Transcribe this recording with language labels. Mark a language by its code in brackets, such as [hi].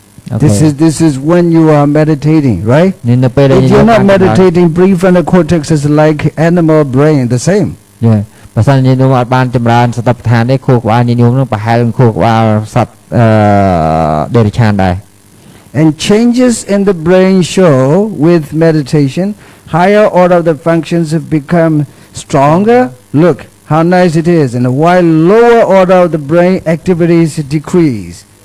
[en] This is when you are meditating, right? If you're not meditating, prefrontal cortex is like animal brain, the same. Yeah. [km] បើសិនជាខ្ញុំអត់បានចម្រើនសតិប្បដ្ឋានទេខួរក្បាលញញោមនឹងប្រហែលនឹងខួរក្បាលសត្វderechanដែរ [en] And changes in the brain show with meditation, higher order of the functions have become stronger. Look how nice it is, and while lower order of the brain activities decrease.